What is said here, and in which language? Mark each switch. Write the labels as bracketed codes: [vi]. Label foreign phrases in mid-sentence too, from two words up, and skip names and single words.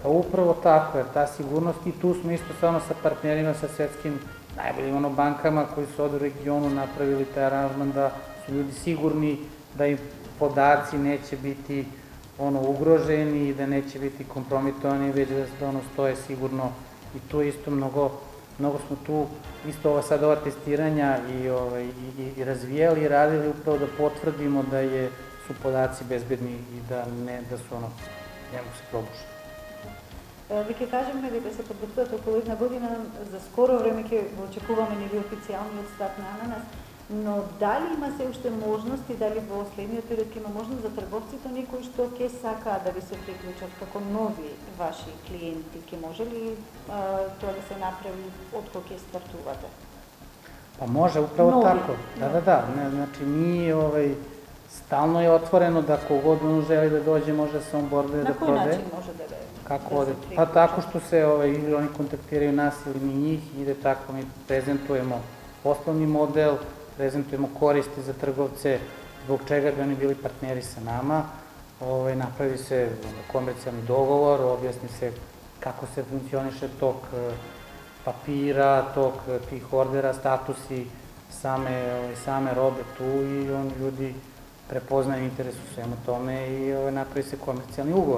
[sr] Pa upravo tako, jer ta sigurnost i tu smo isto samo sa partnerima, sa svetskim najboljim bankama koji su od u regionu napravili taj aranžman da su ljudi sigurni da im podaci neće biti ugroženi i da neće biti kompromitovani, već da stoje sigurno i tu isto mnogo smo tu isto sad ova testiranja i razvijali i radili upravo da potvrdimo da su podaci bezbedni i da su ne mogu se probušati. [mk] Ви ќе кажеме дека се подготвувате околу една година, за скоро време ќе го очекуваме нели официјалниот старт на Ананас, но дали има се уште можности, дали во следниот период има можност за трговците некои што ќе сакаат да ви се приклучат како нови ваши клиенти, ќе може ли тоа да се направи откако ќе стартувате? [sr] Pa može, upravo tako. Da. Znači, mi stalno je otvoreno da kogod želi da dođe, može da se onboarduje da prode. Na koji način može da Kako ode? Pa tako što se ili oni kontaktiraju nas ili mi njih, ide tako, mi prezentujemo poslovni model, prezentujemo koristi za trgovce, zbog čega bi oni bili partneri sa nama, napravi se komercijalni dogovor, objasni se kako se funkcioniše tok papira, tok tih ordera, statusi same robe tu i ljudi prepoznaju interes u svemu tome i napravi se komercijalni ugovor.